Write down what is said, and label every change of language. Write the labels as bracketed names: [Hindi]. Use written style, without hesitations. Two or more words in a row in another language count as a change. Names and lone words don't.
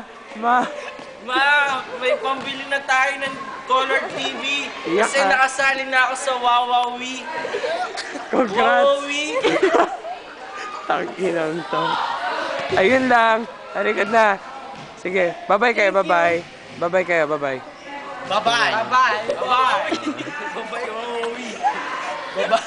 [Filipino] Ma, may pambili na tayo ng color TV. Iyak Kasi ka. nakasali na ako sa Wawawi. Congrats! Wawawi. Tangkinang to. Ayun lang. Halikad na. Sige. [English] Bye-bye [Filipino] kayo. [English] Bye-bye. Bye-bye [Filipino] kayo. [English] Bye-bye. Bye-bye. Bye-bye. Bye-bye. Bye-bye, Wawawi. Bye-bye.